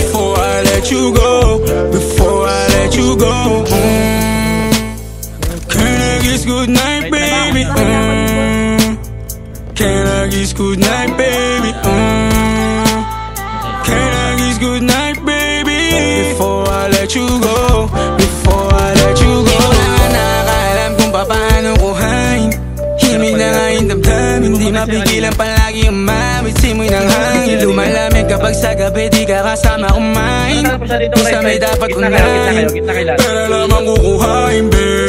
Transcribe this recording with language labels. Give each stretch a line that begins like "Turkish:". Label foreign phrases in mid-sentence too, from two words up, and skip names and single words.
English: Before I let you go, before I let you go, can I kiss goodnight, baby? Can I kiss goodnight, baby? Can I kiss goodnight, baby? Before I let you go, before I let you go.
Filipino: Di ko na nga nakakaalam kung paano kuhain. Himig na nga yung damdamin, di mapigilan palagi umamit. Simoy ng hangin, lumalamig kapag sa gabi di ka kasama kumain. Kung sa may dapat unahin, pero naman kukuhain, babe.